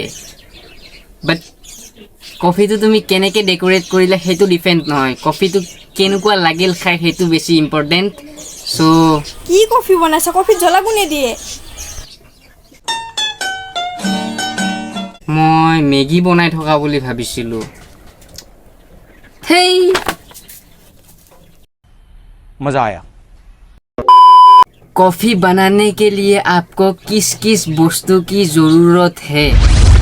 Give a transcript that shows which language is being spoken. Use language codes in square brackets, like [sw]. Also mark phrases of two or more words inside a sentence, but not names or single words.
[as] বাট কফিটো তুমি কেনেকৈ ডেক'ৰেট কৰিলে সেইটো ডিপেণ্ড নহয়, কফিটো কেনেকুৱা লাগিল খাই সেইটো বেছি ইম্পৰ্টেণ্ট। চ' কি কফি বনাইছা? কফিত জ্বলা কোনে দিয়ে? মই মেগী বনাই থকা বুলি ভাবিছিলোঁ। হেই [hi] मजा आया। कॉफी बनाने के लिए आपको किस किस वस्तु की ज़रूरत है?